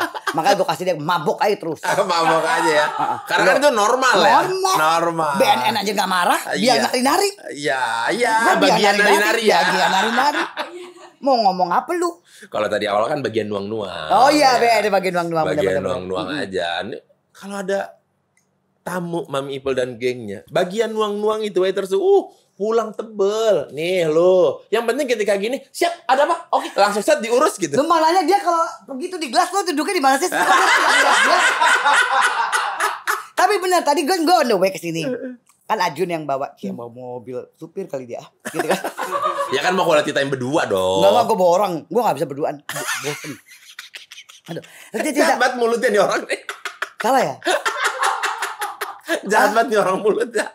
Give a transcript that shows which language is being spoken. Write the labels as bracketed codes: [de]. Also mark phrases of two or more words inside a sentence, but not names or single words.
[id] Makanya gue kasih dia mabok aja terus. Mabok aja ya. Karena kan itu normal ya. Normal. BNN aja gak marah, dia nari-nari. Iya, bagian nari-nari ya. Bagian nari-nari. Mau ngomong apa lu? Kalau tadi awal kan bagian nuang-nuang. Oh iya, ada bagian nuang-nuang. Bagian nuang-nuang aja. Nih, kalau ada tamu Mami Ipel dan gengnya, bagian nuang-nuang itu waiters pulang tebel. Nih lo. Yang penting ketika gini, siap, ada apa? Oke, langsung set diurus gitu. Lu malahnya dia kalau begitu di gelas lo duduknya di mana sih? Tapi benar, tadi gue [en] on the way [id] ke sini. Kan Ajun yang bawa mobil supir kali dia, gitu kan? Ya kan mau [en] quality time [id] berdua dong. Enggak, gue bawa orang, gue gak bisa berduaan, bosen. Aduh, Jahat banget mulutnya nih orang nih. salah ya? Jahat banget nih orang mulutnya.